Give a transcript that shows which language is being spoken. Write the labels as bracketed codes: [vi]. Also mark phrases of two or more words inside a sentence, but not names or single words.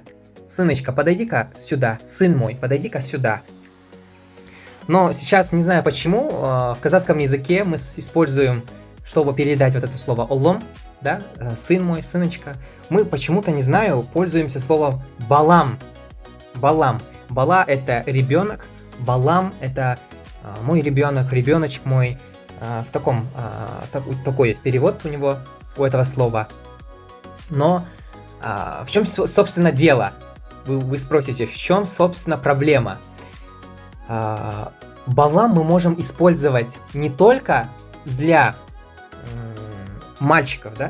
[ru] Сыночка, подойди-ка сюда. Сын мой, подойди-ка сюда. Но сейчас, не знаю почему, в казахском языке мы используем, чтобы передать вот это слово олом, да, сын мой, сыночка, мы почему-то, не знаю, пользуемся словом балам. Балам. Бала — это ребенок, балам — это мой ребенок, ребеночек мой. Такой есть перевод у него, у этого слова. Но в чем, собственно, дело? Вы спросите, в чем, собственно, проблема? Балам мы можем использовать не только для мальчиков, да?